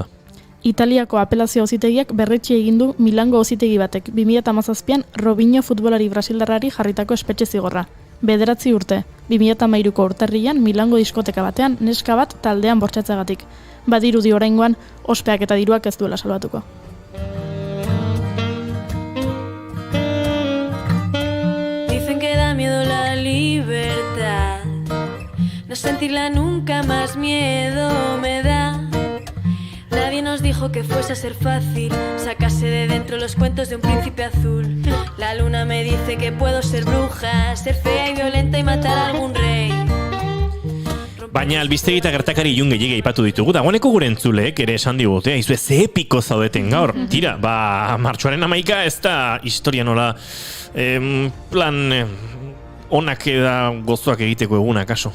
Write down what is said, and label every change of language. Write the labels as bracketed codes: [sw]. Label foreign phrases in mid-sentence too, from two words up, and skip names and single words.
[eu] Italiako apelazio auzitegiak berretsi egin du Milango auzitegi batek 2017an Robinho futbolari brasildarrari jarritako espetxe zigorra. 9 urte, 2013ko urtarrian Milango diskoteka batean neska bat taldean bortxatzeagatik. Badirudi oraingoan ospeak eta diruak ez duela salbatuko. [es] Dicen que da miedo la libertad, no sentirla nunca más miedo me da. Nadie nos dijo que fuese a ser fácil sacarse de dentro los cuentos de un príncipe azul. La luna me dice que puedo ser bruja, ser fea y violenta y matar a algún rey. [eu] Baina albistegi eta gertakari ilun gehiago aipatu ditugu, dagoeneko gure entzuleek ere esan digute, aizue ze epiko zaudeten gaur. Tira, martxoaren 11 ez da historia nola onak eda gozoak egiteko eguna kaso.